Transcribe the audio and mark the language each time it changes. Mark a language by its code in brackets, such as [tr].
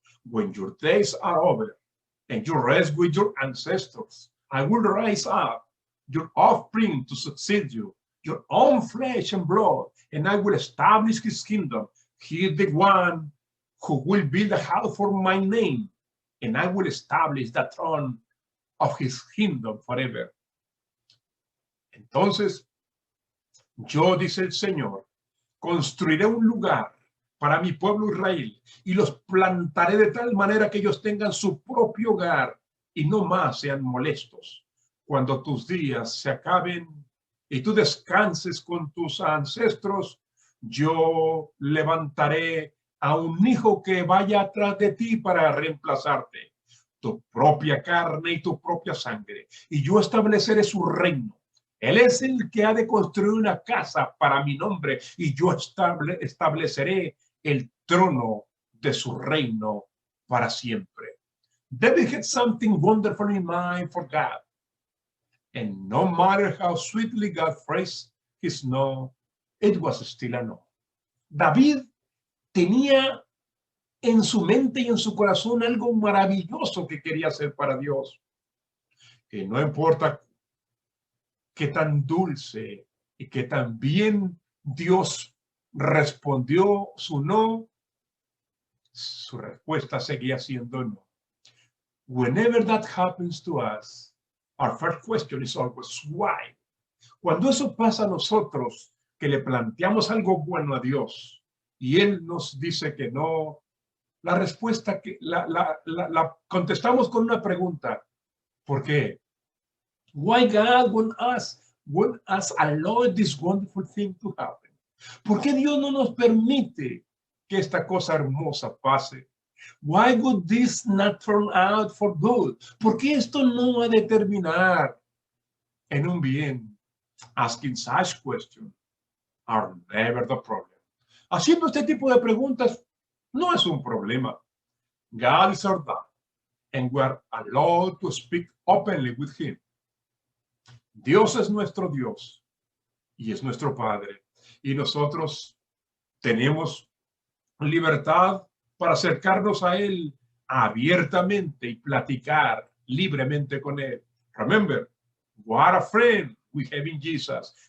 [en] When your days are over and you rest with your ancestors, I will raise up your offspring to succeed you, your own flesh and blood, and I will establish his kingdom. He is the one who will build a house for my name, and I will establish the throne of his kingdom forever. [es] Entonces, yo, dice el Señor, construiré un lugar para mi pueblo Israel y los plantaré de tal manera que ellos tengan su propio hogar y no más sean molestos. Cuando tus días se acaben y tú descanses con tus ancestros, yo levantaré a un hijo que vaya atrás de ti para reemplazarte, tu propia carne y tu propia sangre, y yo estableceré su reino. Él es el que ha de construir una casa para mi nombre, y yo estableceré el trono de su reino para siempre. [en] David had something wonderful in mind for God. And no matter how sweetly God phrased his no, it was still a no. [es] David tenía en su mente y en su corazón algo maravilloso que quería hacer para Dios. Que no importa qué tan dulce y qué tan bien Dios respondió su no, su respuesta seguía siendo no. [en] Whenever that happens to us, our first question is always why. [es] Cuando eso pasa a nosotros, que le planteamos algo bueno a Dios y Él nos dice que no, la respuesta que la contestamos con una pregunta. ¿Por qué? [en] Why God would us allow this wonderful thing to happen? [es] ¿Por qué Dios no nos permite que esta cosa hermosa pase? [en] Why would this not turn out for good? [es] ¿Por qué esto no va a terminar en un bien? [en] Asking such questions are never the problem. [es] Haciendo este tipo de preguntas no es un problema. [en] God is our God, and we are allowed to speak openly with Him. [es] Dios es nuestro Dios y es nuestro Padre, y nosotros tenemos libertad para acercarnos a Él abiertamente y platicar libremente con Él. [en] Remember, what a friend we have in Jesus.